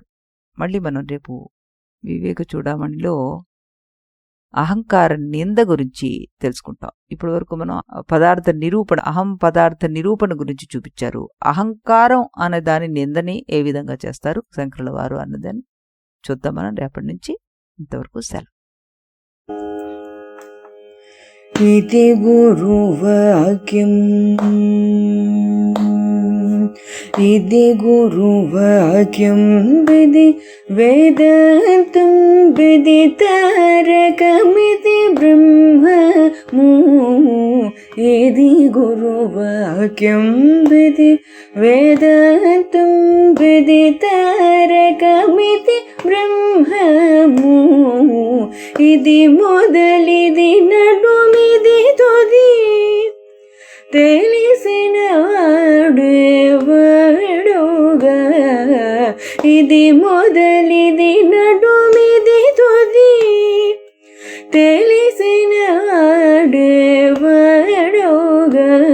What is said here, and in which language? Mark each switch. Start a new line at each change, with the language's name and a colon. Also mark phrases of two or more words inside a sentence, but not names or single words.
Telugu: మళ్ళీ మనం రేపు వివేక చూడామణిలో అహంకార నింద గురించి తెలుసుకుంటాం. ఇప్పటి వరకు మనం పదార్థ నిరూపణ, అహం పదార్థ నిరూపణ గురించి చూపించారు. అహంకారం అనే దాని నిందని ఏ విధంగా చేస్తారు శంకరుల వారు అన్నదాన్ని చూద్దాం మనం రేపటి నుంచి. ఇంతవరకు సెలవు.
Sanskrit: इति गुरुवाक्यम् इति गुरुवाक्यं विधि वेदान्तं विदितारकमिति ब्रह्ममु इति गुरुवाक्यं विधि वेदान्तं विदितारकमिति ब्रह्ममु इति
Telugu: మొదలిది నడుమిది తుది తెలిసిన వాడేవాడుగా ఇది మొదలిది నడుమిది తుది తెలిసిన వాడేవాడుగా